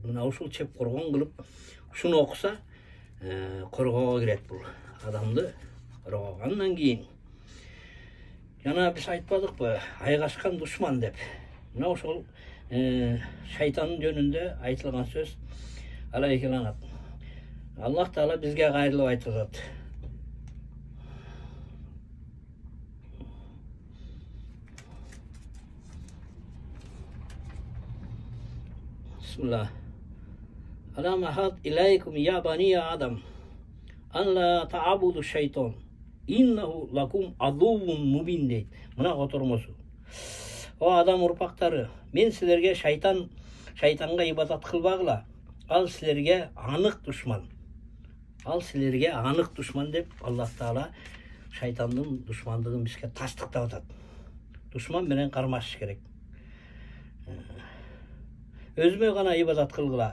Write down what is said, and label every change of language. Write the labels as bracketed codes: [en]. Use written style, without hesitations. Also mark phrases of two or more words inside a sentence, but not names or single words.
[ky] Мына ушул чеп коргон кылып ушуну окуса коргоого кирет бул адамды. Андан кийин жана биз айтпадыкпы, айгашкан душман деп. Мына ошол шайтандын жөнүндө айтылган сөз [ar] عليه اللعنة. [ky] Аллах Таала бизге кайрылып айтып атат. [ar] Bismillah. ألم أعهد إليكم يا بني آدم أن لا تعبدوا الشيطان إنه لكم عدو مبين deyt. [ky] Мына котормосу. О адам урпактары, мен силерге шайтанга ибадат кылбагыла. Ал силерге анык душман. Ал силерге анык душман деп Аллах Таала шайтандын душмандыгын бизге тастыктап атат. Душман менен кармашыш керек. Өзүмө гана ибадат кылгыла.